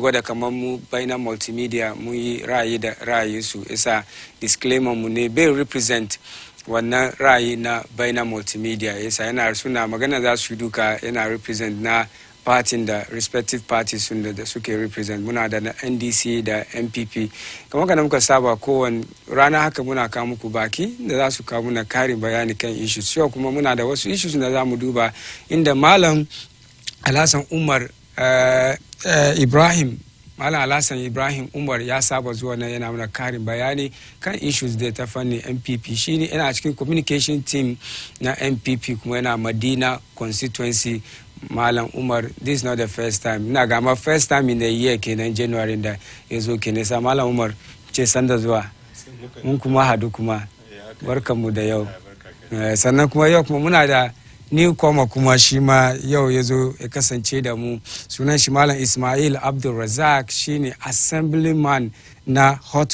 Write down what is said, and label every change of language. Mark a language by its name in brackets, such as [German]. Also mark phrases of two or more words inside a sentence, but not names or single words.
[Hausa] gwada kamar mu bainan multimedia mu yi ra'ayi da ra'ayinsu isa disclaimer mu ne bai represent wannan ra'ayi na bainan multimedia isa yana suna magana za su duka yana represent na party da [English] respective parties [Hausa] sun da suke represent muna da na NDC da MPP kamar kana muka saba kowane rana haka muna kawo muku baki da za su kawo muna karin bayani kan issues yau kuma muna da wasu issues da za mu duba inda malam Alhassan Umar Malam Alhassan Ibrahim Umar ya saba zuwa nan yana mana karin bayani kan issues da ta fannin MPP shine yana cikin [English] communication team [Hausa] na MPP kuma yana Madina constituency. Malam Umar, [English] this is not the first time. [Hausa] Na gama [English] first time in the year [Hausa] kenan January da yazo kenan sa Malam Umar ce sanda zuwa. Mun kuma hadu kuma barkanmu da yau. Sannan kuma yau kuma muna da newcomer kuma shi ma yau yazo ya kasance da mu sunan shi Malam Ismail Abdul Razak shine assemblyman na Hot